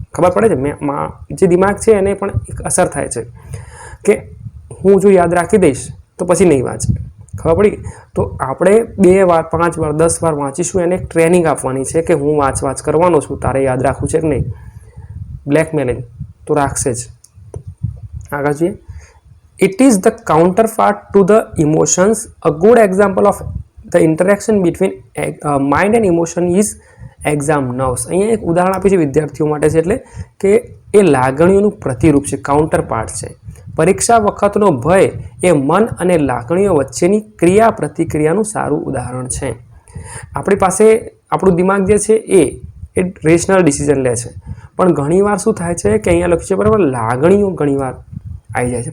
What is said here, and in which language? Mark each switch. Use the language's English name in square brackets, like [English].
[Gujarati] ખબર પડે છે, જે દિમાગ છે એને પણ એક અસર થાય છે કે હું જો યાદ રાખી દઈશ તો પછી નહીં વાંચે. ખબર પડી? તો આપણે 2 વાર, 5 વાર, 10 વાર વાંચીશું. એને એક ટ્રેનિંગ આપવાની છે કે હું વાંચ કરવાનો છું, તારે યાદ રાખવું છે કે નહીં. બ્લેકમેલિંગ તો રાખશે જ. આગળ જોઈએ. [English] It is the counterpart to the emotions. A good example of the interaction between mind and emotion is exam nerves. [Gujarati] અહીંયા એક ઉદાહરણ આપ્યું છે વિદ્યાર્થીઓ માટે છે, એટલે કે એ લાગણીઓનું પ્રતિરૂપ છે, કાઉન્ટરપાર્ટ છે. પરીક્ષા વખતનો ભય એ મન અને લાગણીઓ વચ્ચેની ક્રિયા પ્રતિક્રિયાનું સારું ઉદાહરણ છે. આપણી પાસે આપણું દિમાગ જે છે એ રેશનલ ડિસિઝન લે છે, પણ ઘણીવાર શું થાય છે કે અહીંયા લખ્યું છે બરાબર, લાગણીઓ ઘણીવાર આવી જાય છે.